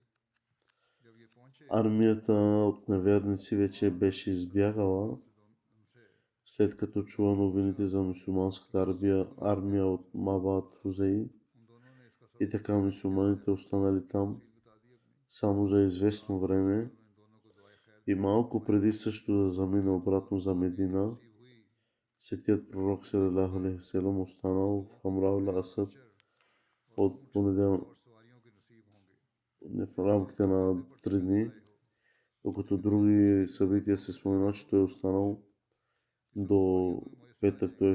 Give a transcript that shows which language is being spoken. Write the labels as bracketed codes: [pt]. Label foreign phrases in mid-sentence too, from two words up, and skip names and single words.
[bg] армията от неверници вече беше избягала, след като чула новините за мюсюлманската армия от Мабад Хузей. И така мюсюлманите останали там само за известно време и малко преди също да замине обратно за Медина, светият пророк [ar] صلى الله عليه وسلم [bg] останал в Хамра ал Асад от понеделник в рамките на 3 дни, докато други събития се спомена, че той е останал до петък, т.е.